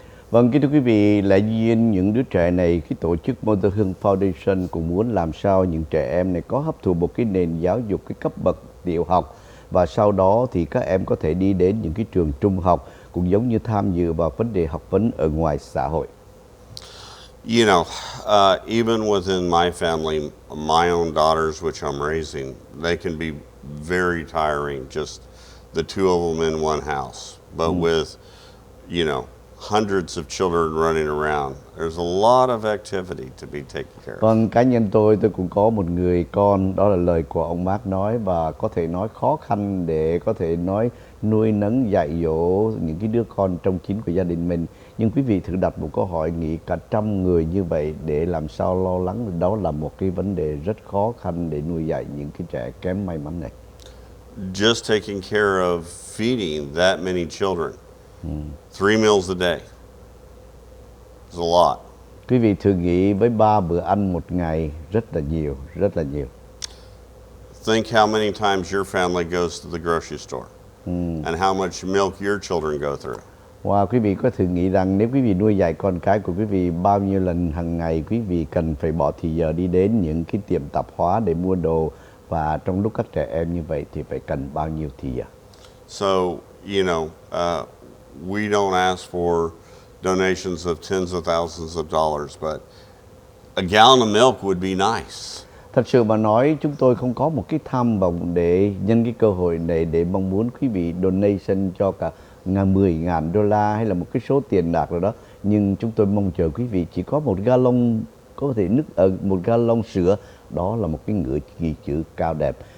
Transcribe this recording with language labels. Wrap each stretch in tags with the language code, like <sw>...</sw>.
<vi>Vâng, kính thưa quý vị, lẽ nhiên những đứa trẻ này, cái tổ chức Mother Hung Foundation cũng muốn làm sao những trẻ em này có hấp thụ một cái nền giáo dục cái cấp bậc tiểu học, và sau đó thì các em có thể đi đến những cái trường trung học, cũng giống như tham dự vào vấn đề học vấn ở ngoài xã hội.</vi> <en>You know, even within my family, my own daughters, which I'm raising, they can be very tiring, just the two of them in one house. But with, you know, hundreds of children running around, there's a lot of activity to be taken care of.</en> <vi>Vâng, cá nhân tôi cũng có một người con, đó là lời của ông Mark nói, và có thể nói khó khăn để có thể nói nuôi nấng dạy dỗ những cái đứa con trong chính của gia đình mình. Nhưng quý vị thử đặt một câu hỏi, nghĩ cả 100 người như vậy để làm sao lo lắng, đó là một cái vấn đề rất khó khăn để nuôi dạy những cái trẻ kém may mắn này.</vi> <en>Just taking care of feeding that many children, 3 meals a day, is a lot.</en> <vi>Quý vị thử nghĩ với 3 bữa ăn một ngày, rất là nhiều, rất là nhiều.</vi> <en>Think how many times your family goes to the grocery store, and how much milk your children go through.</en> <vi>Wow, quý vị có thử nghĩ rằng nếu quý vị nuôi dạy con cái của quý vị, bao nhiêu lần hàng ngày quý vị cần phải bỏ thì giờ đi đến những cái tiệm tạp hóa để mua đồ, và trong lúc các trẻ em như vậy thì phải cần bao nhiêu thì giờ.</vi> <en>So, you know, we don't ask for donations of tens of thousands of dollars, but a gallon of milk would be nice.</en> <vi>Thật sự mà nói, chúng tôi không có một cái tham vọng để nhân cái cơ hội này để mong muốn quý vị donation cho cả 10.000 đô la hay là một cái số tiền đạt rồi đó. Nhưng chúng tôi mong chờ quý vị chỉ có một gallon, có thể một gallon sữa, đó là một cái ngữ ghi chữ cao đẹp.</vi>